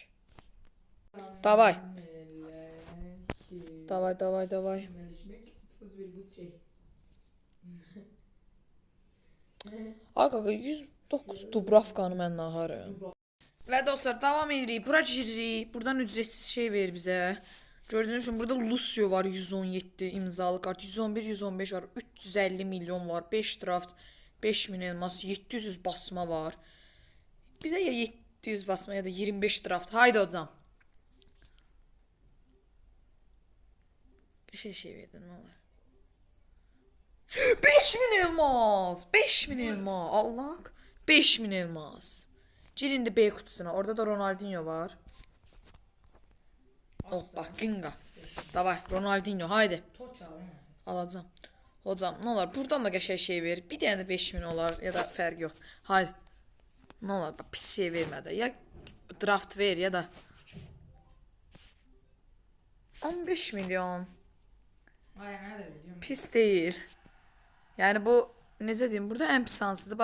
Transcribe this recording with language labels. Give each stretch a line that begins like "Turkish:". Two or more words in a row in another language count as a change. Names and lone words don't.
Russian: Давай. Давай.
Azerbaijani: Aga 109 Dubravkanı mən naharım. Və dostlar, davam edirik. Bura giririk.
Turkish: Buradan ücretsiz şey ver bizə. Gördüğünüz gibi burada Lucio var 117 imzalı kart, 111, 115 var, 350 milyon var, 5 draft, 5000 elmas, 700 basma var. Bize ya 700 basma ya da 25 draft. Haydi hocam. Bir şey verdin ne olur. 5000 elmas, 5000 elmas. Allah. 5000 elmas. Girindi B kutusuna. Orada da Ronaldinho var. Hoppa, Ginga. Davay, Ronaldinho, haydi. Alacağım. Hocam, ne olar?
Azerbaijani: Buradan da qəşəng şey ver. Bir dənə də 5000 olar ya da fərq yoxdur. Haydi. Ne olar? Pis şey vermədi.
Turkish: Ya draft ver ya da 15 milyon.
Azerbaijani: Pis deyil. Yəni bu necə deyim? Burada ən pis hansıdır?